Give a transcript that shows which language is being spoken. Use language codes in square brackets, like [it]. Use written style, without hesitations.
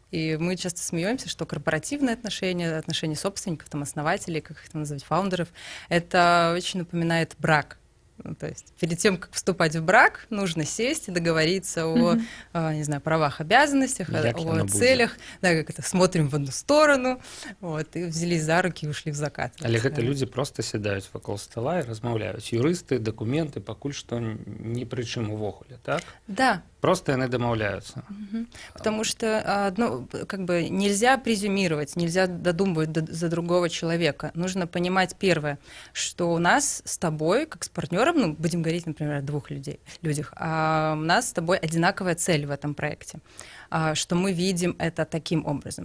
[ru] И мы часто смеемся, что корпоративные отношения, отношения собственников, там, основателей, как их там называть, фаундеров, это очень напоминает брак. Ну, то есть перед тем, как вступать в брак, нужно сесть и договориться о, не знаю, правах, обязанностях, о целях, да, как это, смотрим в одну сторону, вот, и взялись за руки и ушли в закат. [be] Але гэта людзі проста сядаюць вакол стола і размаўляюць. Юрысты, дакументы, пакуль што ні пры чым увогуле, так? [ru] Да. [be] Просто яны дамаўляюцца. [ru] Потому что как бы нельзя презюмировать, нельзя додумывать за другого человека. Нужно понимать первое, что у нас с тобой, как с партнером, ну, будем говорить, например, о двух людях, у нас с тобой одинаковая цель в этом проекте, что мы видим это таким образом.